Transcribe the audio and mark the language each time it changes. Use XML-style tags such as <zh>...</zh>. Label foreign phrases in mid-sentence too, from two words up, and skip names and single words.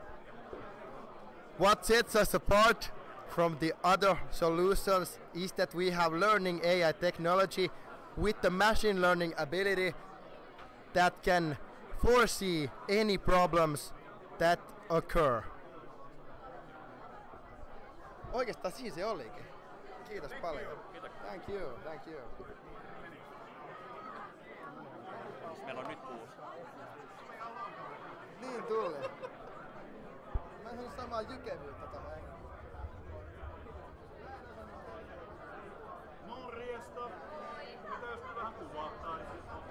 <en>What sets us apart from the other solutions is that we have learning AI technology with the machine learning ability that can foresee any problems that occur.</en> <fi>Oikeastaan siinä se olikin. Kiitos paljon.</fi> <en>Thank you, thank you.</en> <fi>Meillä on nyt 6. Niin tuli. Mä en saanut samaa jykevyyttä tähän. Morjesta! Mitä jos me vähän kuvattaisiin?</fi>